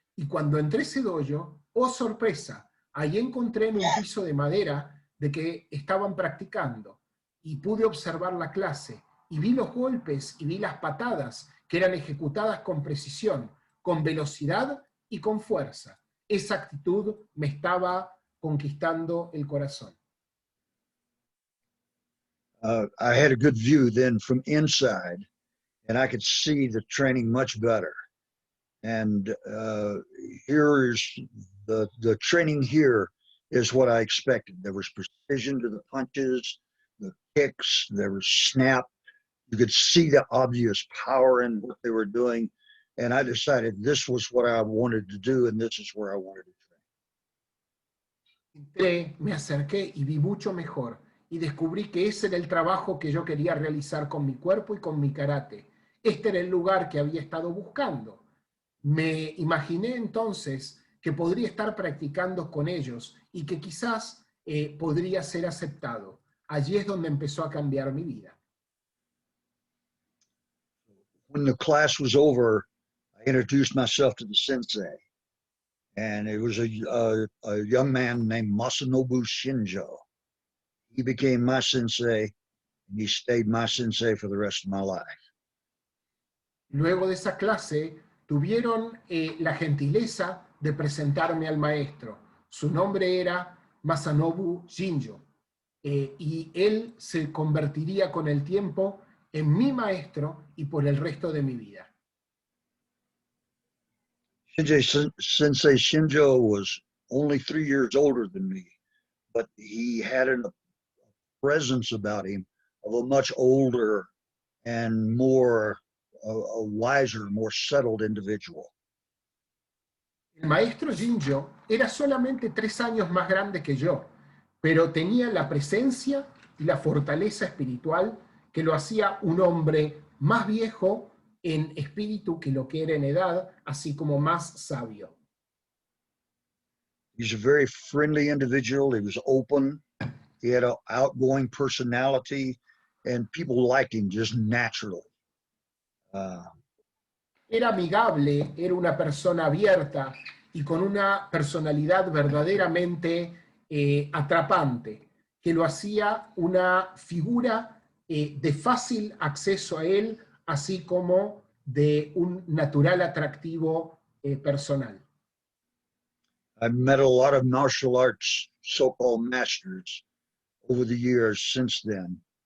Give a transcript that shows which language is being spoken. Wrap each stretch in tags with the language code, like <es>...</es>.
<es>Y cuando entré a ese dojo, oh sorpresa, ahí encontré en un piso de madera de que estaban practicando, y pude observar la clase, y vi los golpes y vi las patadas que eran ejecutadas con precisión, con velocidad y con fuerza. Esa actitud me estaba conquistando el corazón.</es> <en>I had a good view then from inside, and I could see the training much better. And here's the training here is what I expected. There was precision to the punches, the kicks, there was snap. You could see the obvious power in what they were doing. And I decided this was what I wanted to do, and this is where I wanted to train.</en> <es>Entré, me acerqué y vi mucho mejor, y descubrí que ese era el trabajo que yo quería realizar con mi cuerpo y con mi karate. Este era el lugar que había estado buscando. Me imaginé entonces que podría estar practicando con ellos y que quizás podría ser aceptado. Allí es donde empezó a cambiar mi vida.</es> <en>When the class was over, I introduced myself to the sensei, and it was a young man named Masanobu Shinjo. He became my sensei, and he stayed my sensei for the rest of my life.</en> <es>Luego de esa clase, tuvieron la gentileza de presentarme al maestro. Su nombre era Masanobu Shinjo, y él se convertiría con el tiempo en mi maestro y por el resto de mi vida.</es> <en>Sensei Shinjo was only 3 years older than me, but he had a presence about him of a much older and more a wiser, more settled individual.</en> <es>El maestro Shinjo era solamente 3 años más grande que yo, pero tenía la presencia y la fortaleza espiritual que lo hacía un hombre más viejo en espíritu que lo que era en edad, así como más sabio.</es> <en>He's a very friendly individual. He was open. He had an outgoing personality, and people liked him just naturally.</en> <es>Era amigable, era una persona abierta y con una personalidad verdaderamente atrapante, que lo hacía una figura de fácil acceso a él, así como de un natural atractivo personal.</es> <en>I've met a lot of martial arts so-called masters over the years since then.</en>